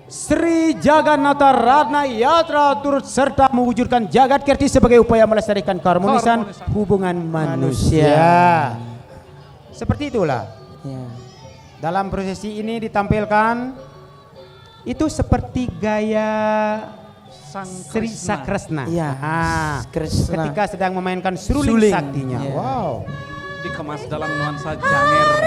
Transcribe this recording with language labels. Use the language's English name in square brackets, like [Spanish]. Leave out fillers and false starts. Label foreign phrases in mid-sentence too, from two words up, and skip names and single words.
[Indonesian] Sri Jagannatha Ratna Yatra turut serta mewujudkan jagat kirti sebagai upaya melestarikan keharmonisan hubungan manusia. Seperti itulah. Ya. Dalam prosesi ini ditampilkan itu seperti gaya Sang Sri Krishna. Sakresna. Iya, Krishna. Ketika sedang memainkan suling Suling. saktinya. Iya. Wow. Dikemas dalam nuansa janger.